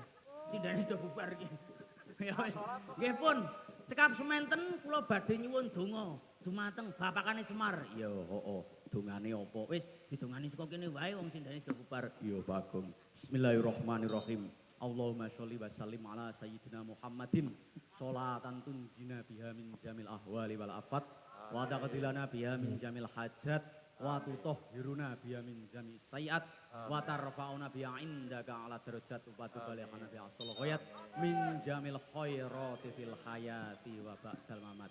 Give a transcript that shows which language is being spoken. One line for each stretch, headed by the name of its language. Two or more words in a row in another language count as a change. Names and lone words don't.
Javanese: Sindane sudah bubar iki. Nggih pun cekap semanten kula badhe nyuwun donga dumateng bapakane Semar. Ya, heeh. Dongane apa? Wis didongani saka kene wae wong sindane sudah bubar. Ya Bagong.
Arabic: بسم الله الرحمن الرحيم. اللهم صل وسلم على سيدنا محمد صلاة تنجينا بها من جميع الأهوال والآفات وتقضي لنا بها من جميع الحاجات وتطهرنا بها من جميع السيئات وترفعنا بها عندك أعلى الدرجات وتبلغنا بها الصلوات من جميع الخيرات في الحياة وبعد الممات.